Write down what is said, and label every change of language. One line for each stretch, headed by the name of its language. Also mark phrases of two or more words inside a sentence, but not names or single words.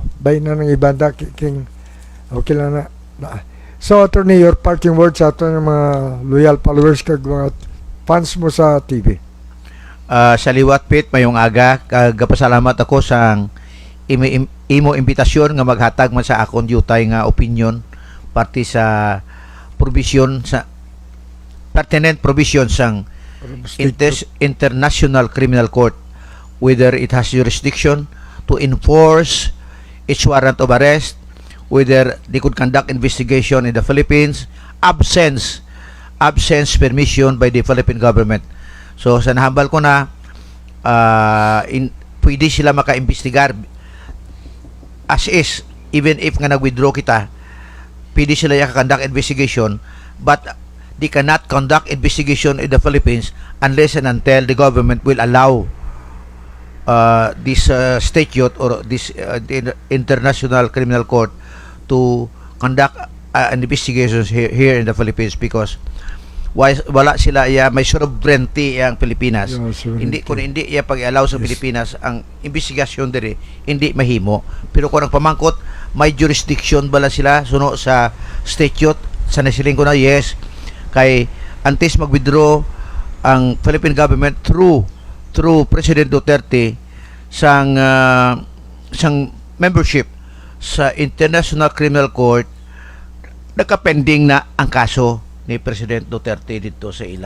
English: Bay na ng ibanda, king okay lang na. So, attorney, your parting words
Hiligaynon: sa ato ng mga
English: loyal followers
Hiligaynon: kag mga fans mo sa TV. Sa liwat pit mayong aga, kagapasalamat ako sa imo imbitasyon nga maghatag man sa akon yutay nga opinion parte sa provision sa
English: pertinent provision
Hiligaynon: sang International Criminal Court,
English: whether it has jurisdiction to enforce its warrant of arrest, whether they could conduct investigation in the Philippines, absence permission by the Philippine government.
Hiligaynon: So sa nahambal ko na pwede sila maka-imbestigar
English: as is, even if
Hiligaynon: nga nag-withdraw kita, pwede sila
English: conduct investigation, but they cannot conduct investigation in the Philippines unless and until the government will allow this statute or this the International Criminal Court to conduct investigations here in the Philippines,
Hiligaynon: because wala sila may sovereignty ang Pilipinas. Hindi pag-allow sa Pilipinas ang investigasyon diri, hindi mahimo. Pero kung ang pamangkot may jurisdiction bala sila suno sa statute, sa nasiling ko na yes, kay antes mag-withdraw ang Philippine government through President Duterte sang membership sa International Criminal Court, nakapending na ang kaso ni President Duterte dito sa ila.